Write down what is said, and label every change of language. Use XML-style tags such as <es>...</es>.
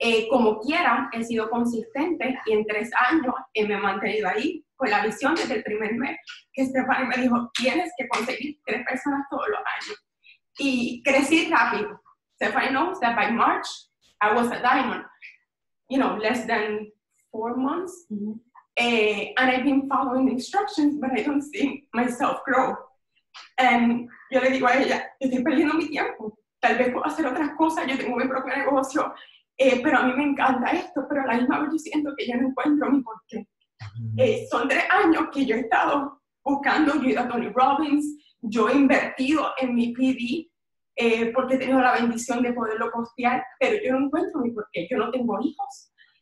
<es>Como quiera, he sido consistente y en 3 años me he mantenido ahí con la visión desde el primer mes que Stephanie me dijo, tienes que conseguir 3 personas todos los años. Y crecí rápido.</es> <en>Stephanie knows that by March, I was a diamond, less than 4 months. And I've been following the instructions, but I don't see myself grow.</en> <es>And yo le digo a ella, yo estoy perdiendo mi tiempo. Tal vez puedo hacer otras cosas, yo tengo mi propio negocio, pero a mí me encanta esto, pero a la misma vez yo siento que ya no encuentro mi porqué. Son 3 años que yo he estado buscando, yo he ido a Tony Robbins, yo he invertido en mi PD, porque he tenido la bendición de poderlo costear, pero yo no encuentro mi porqué, yo no tengo hijos.</es>